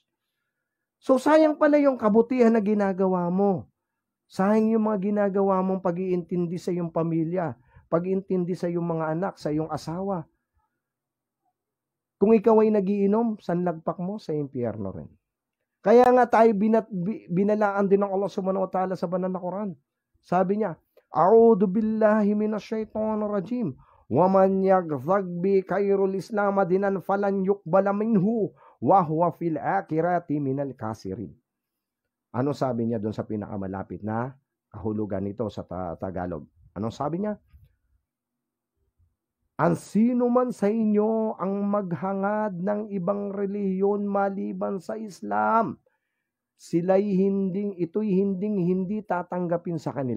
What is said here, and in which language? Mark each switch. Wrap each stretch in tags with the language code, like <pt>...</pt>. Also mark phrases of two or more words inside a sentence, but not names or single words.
<tl>So sayang pala yung kabutihan na ginagawa mo. Sayang yung mga ginagawa mong pag-iintindi sa iyong pamilya, pag-iintindi sa iyong mga anak, sa iyong asawa. Kung ikaw ay nagiinom, sanlagpak mo sa impyerno rin. Kaya nga tayo binalaan din ng</tl> <ar>الله سبحانه وتعالى</ar> <tl>sa banal na Quran. Sabi niya,</tl> <ar>أعوذ بالله من الشيطان الرجيم. ومن يبتغ بغير الإسلام دينا فلن يقبل منه وهو في الآخرة من الخاسرين.</ar> <tl>Ano sabi niya doon sa pinakamalapit na kahulugan nito sa Tagalog? Anong sabi niya? Ang sino man sa inyo ang maghangad ng ibang reliyon maliban sa Islam, ito'y hindi tatanggapin sa kanila.</tl>